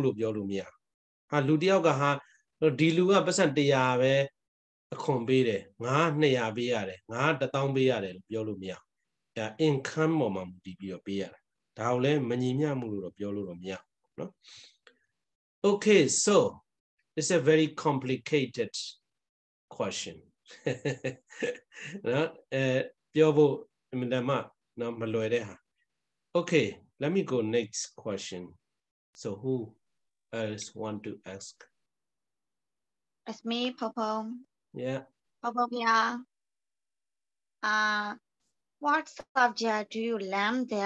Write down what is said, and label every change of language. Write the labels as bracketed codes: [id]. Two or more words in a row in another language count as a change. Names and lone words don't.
[my] လို့ပြောလို့မရဟာလူတယောက်ကဟာဒီလူကပတ်စံ100ပဲအခွန်ပေးတယ်ငါ200ပေးရတယ်ငါ1000ပေးရတယ်လို့ပြောလို့မရဒါ income ပေါ်မှာမူတည်ပြီးတော့ပေးရတာဒါကိုလည်းမညီမျှမှုလို့တော့ပြောလို့တော့မရနော် [en] okay so it's a very complicated question [my] နော်ပြောဖို့အမှန်တမ်းနော်မလွယ်တဲ့ဟာ [en] okay let me go next question so who else want to ask It's me, Popo. yeah Popo, yeah. What subject do you learn there?